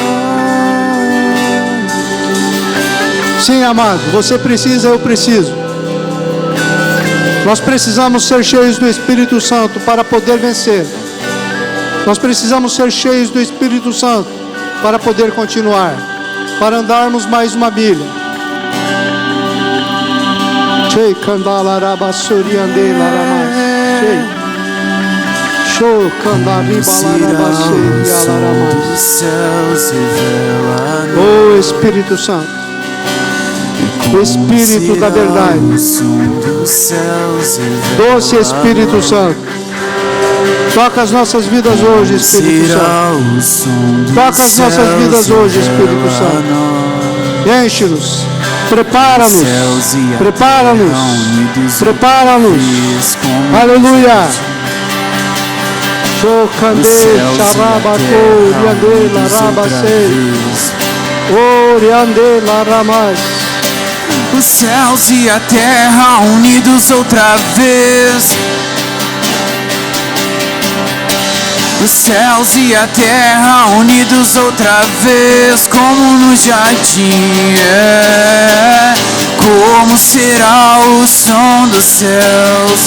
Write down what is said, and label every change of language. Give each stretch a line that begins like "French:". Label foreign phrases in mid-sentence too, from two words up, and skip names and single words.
Portuguese: Sim, amado, você precisa, eu preciso. Nós precisamos ser cheios do Espírito Santo para poder vencer. Nós precisamos ser cheios do Espírito Santo para poder continuar, para andarmos mais uma milha. Chei candalaraba soriande laramas. Chei. Show candariba laraba soriande laramas. Oh Espírito Santo. O Espírito da verdade, doce Espírito Santo, toca as nossas vidas hoje, Espírito Santo. Toca as nossas vidas hoje, Espírito Santo. Enche-nos, prepara-nos, prepara-nos, prepara-nos. Aleluia. Chocande, charabato, riande, larabase, oriande, laramas. Os céus e a terra unidos outra vez. Os céus e a terra unidos outra vez, como no jardim. Como será o som dos céus?